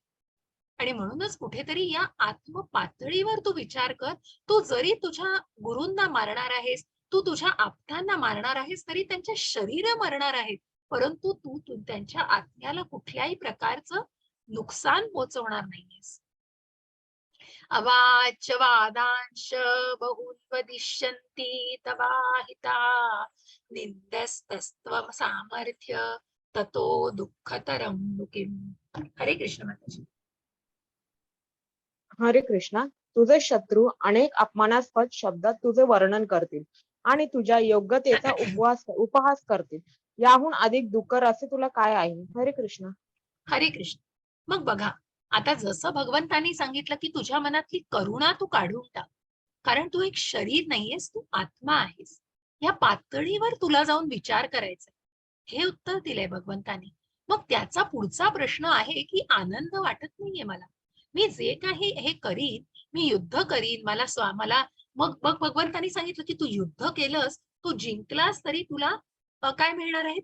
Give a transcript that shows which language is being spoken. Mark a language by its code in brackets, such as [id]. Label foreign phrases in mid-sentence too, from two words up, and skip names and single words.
[mr] आणि म्हणूनच कुठेतरी या आत्म पातळीवर तू विचार कर. तू जरी तुझ्या गुरूंना मारणार आहेस, तू तुझ्या आप्तांना मारणार आहेस, तरी त्यांचे शरीर मरणार आहेत, परंतु तू त्यांच्या आत्म्याला कुठल्याही प्रकारचं नुकसान पोचवणार नाहीयेस. [sa] अवाच्य वादांश बहुन्वदिष्यन्ति तवाहिता निंदस्तस्त्वं सामर्थ्य ततो दुःखतरं मुकिम. [mr] हरे कृष्ण माताजी. हरे कृष्णा. तुझे शत्रू अनेक अपमानास्पद शब्दात तुझे वर्णन करतील आणि तुझ्या योग्यतेचा उपहास करतील. याहून अधिक दुःखर असे तुला काय आहे? हरे कृष्ण. हरे कृष्ण. मग बघा, आता जसं भगवंतांनी सांगितलं की तुझ्या मनातली करुणा तू काढून टाक, कारण तू एक शरीर नाहीयेस, तू आत्मा आहेस. या पातळीवर तुला जाऊन विचार करायचा, हे उत्तर दिलंय भगवंतांनी. मग त्याचा पुढचा प्रश्न आहे की आनंद वाटत नाहीये मला, मी जे काही हे करीन, मी युद्ध करीन, मला मग भगवंतांनी सांगितलं की तू युद्ध केलंस, तू जिंकलास तरी तुला काय मिळणार आहे?